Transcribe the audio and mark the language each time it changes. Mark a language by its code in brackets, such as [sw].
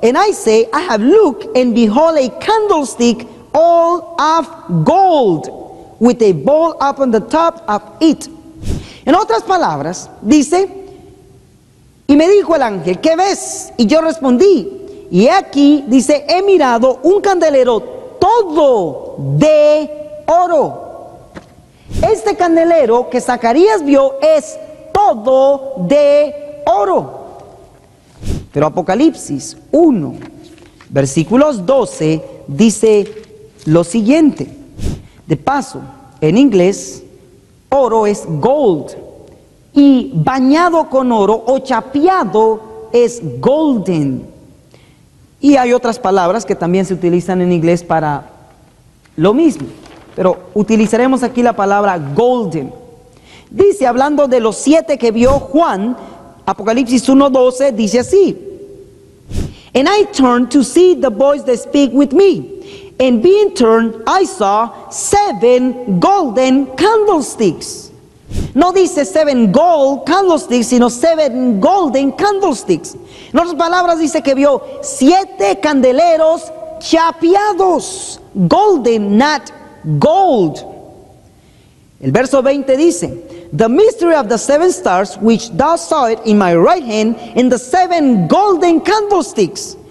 [en] And I say, I have looked, and behold a candlestick all of gold, with a bowl upon the top of it. [es] En otras palabras, dice: y me dijo el ángel, ¿qué ves? Y yo respondí, y aquí, dice, he mirado un candelero todo de oro. Este candelero que Zacarías vio es todo de oro. Pero Apocalipsis 1, versículos 12, dice lo siguiente. De paso, en inglés, oro es gold, y bañado con oro o chapeado es golden. Y hay otras palabras que también se utilizan en inglés para lo mismo, pero utilizaremos aquí la palabra golden. Dice, hablando de los 7 que vio Juan, Apocalipsis 1:12 dice así: [en] and I turned to see the voice that speak with me, and being turned I saw 7 golden candlesticks. [es] No dice 7 gold candlesticks, sino 7 golden candlesticks. En otras palabras dice que vio 7 candeleros chapeados. [en] Golden, not gold. [es] El verso 20 dice: [en] The mystery of the 7 stars, which thou sawest in my right hand, and the 7 golden candlesticks.